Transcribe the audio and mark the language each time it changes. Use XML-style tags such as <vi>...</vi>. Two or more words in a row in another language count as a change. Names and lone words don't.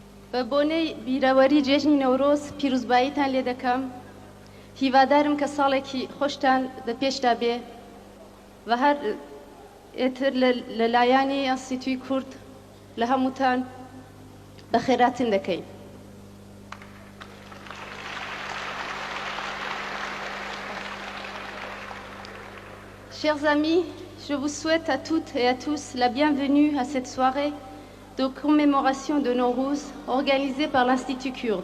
<ckb>بە بۆنەی بیرەوەری جێژنی نەورۆز پیرۆزباییتان لێ دەکەم. هیوادارم کە ساڵێکی خۆشتان پێشدا بێ و هەر ئێتر لە لایانی ئەنستیتوی کورد لە هەمووتان بە خێراتن دەکەین.</ckb> <fr>Chers amis, je vous souhaite à toutes et à tous la bienvenue à cette soirée de commémoration de Nowruz organisée par l'Institut kurde.</fr>